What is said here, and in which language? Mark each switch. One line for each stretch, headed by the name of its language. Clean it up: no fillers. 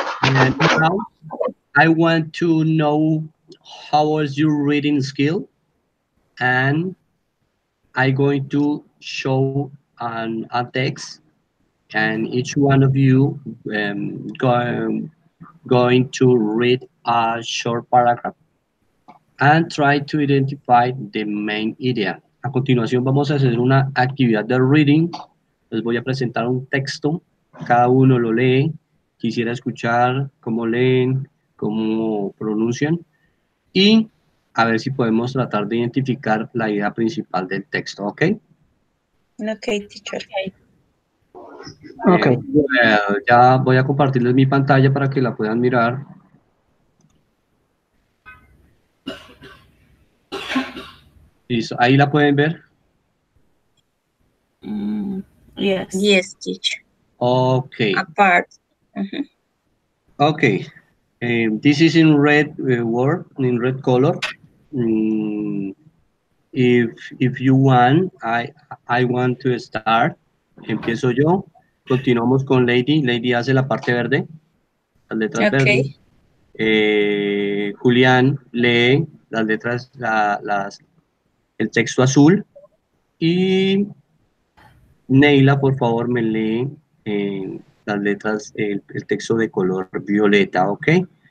English: And now I want to know how was your reading skill, and I'm going to show a text, and each one of you go, going to read a short paragraph and try to identify the main idea.
Spanish: A continuación vamos a hacer una actividad de reading. Les voy a presentar un texto, cada uno lo lee. Quisiera escuchar cómo leen, cómo pronuncian y a ver si podemos tratar de identificar la idea principal del texto, ¿ok?
English: Okay, teacher. Okay.
Spanish: Well, ya voy a compartirles mi pantalla para que la puedan mirar. Listo, ahí la pueden ver.
English: Yes. Yes, teacher. Okay. Apart. Mhm. Okay. This is in red word, in red color. Mm, if you want, I want to start.
Spanish: Empiezo yo. Continuamos con Lady. Lady hace la parte verde, las letras
English: Okay.
Spanish: verdes. Julián lee las letras, el texto azul. Y Neila, por favor, me lee las letras, el texto de color violeta, ¿ok?